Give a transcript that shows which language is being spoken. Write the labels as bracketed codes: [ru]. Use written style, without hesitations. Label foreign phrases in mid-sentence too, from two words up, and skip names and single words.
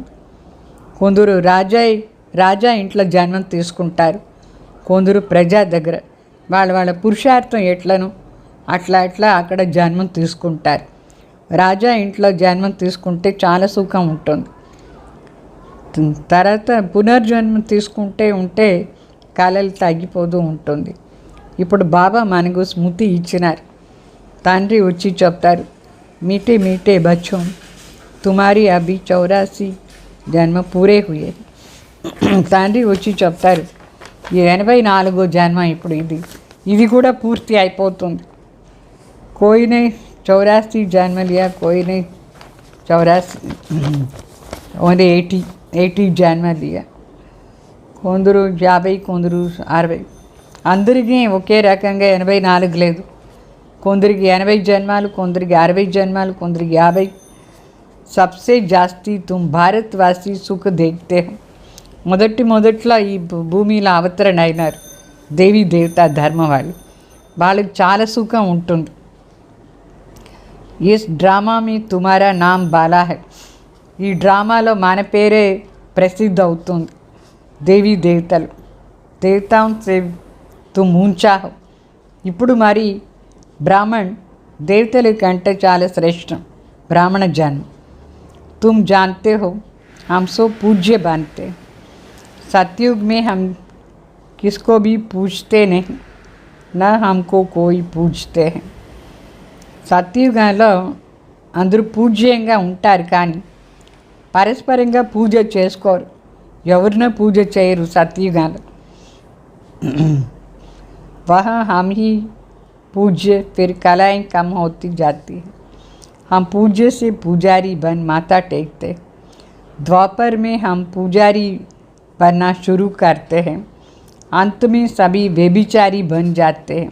[te] కొందరు రాజా ఇంట్లో జన్మం తీసుకుంటారు, కొందరు ప్రజా దగ్గర వాళ్ళ పురుషార్థం ఎట్లను అట్లా అక్కడ జన్మం తీసుకుంటారు. రాజా ఇంట్లో జన్మం తీసుకుంటే చాలా సుఖం ఉంటుంది. తర్వాత పునర్జన్మ తీసుకుంటే కళలు తగ్గిపోతూ ఉంటుంది. ఇప్పుడు బాబా మనకు స్మృతి ఇచ్చినారు. తండ్రి వచ్చి చెప్తారు [hi] मीठे मीठे बच्चों तुम्हारे अभी 84 जन्म पूरे हुए. [te] తండ్రి వచ్చి చెప్తారు ఈ 84వ జన్మ ఇప్పుడు ఇది కూడా పూర్తి అయిపోతుంది. [hi] कोई ने 84 जन्म लिया, कोई ने 80 जन्म लिया, [te] కొందరు 50, కొందరు 60. అందరికీ ఒకే రకంగా 84 లేదు. కొందరికి 80 జన్మాలు, కొందరికి 60 జన్మాలు, కొందరికి 50. [hi] सबसे ज़्यादा तुम भारतवासी सुख देखते हो. [te] మొదట్లో ఈ భూమిలో అవతరణ అయినారు దేవీ దేవతా ధర్మ వాళ్ళకి చాలా సుఖం ఉంటుంది. [hi] इस ड्रामा में तुम्हारा नाम बाला है. [te] ఈ డ్రామాలో మన పేరే ప్రసిద్ధి అవుతుంది. దేవీ దేవతలు [hi] देवताओं से तुम ऊंचा हो. [te] ఇప్పుడు మరి బ్రాహ్మణ్ దేవతల కంటే చాలా శ్రేష్టం బ్రాహ్మణ జన్మ. [hi] तुम जानते हो हम सो पूज्य बनते. सतयुग में हम किसको भी पूछते नहीं, न हमको कोई पूछते हैं. [te] సత్యుగంలో అందరూ పూజ్యంగా ఉంటారు, కానీ పరస్పరంగా పూజ చేసుకోరు. ఎవరినో పూజ చేయరు సత్యుగంలో. [hi] वहाँ हम ही पूज्य, फिर कलाएँ कम होती जाती है. हम पूज्य से पुजारी बन माथा टेकते. द्वापर में हम पुजारी बनना शुरू करते हैं. अंत में सभी व्यभिचारी बन जाते हैं.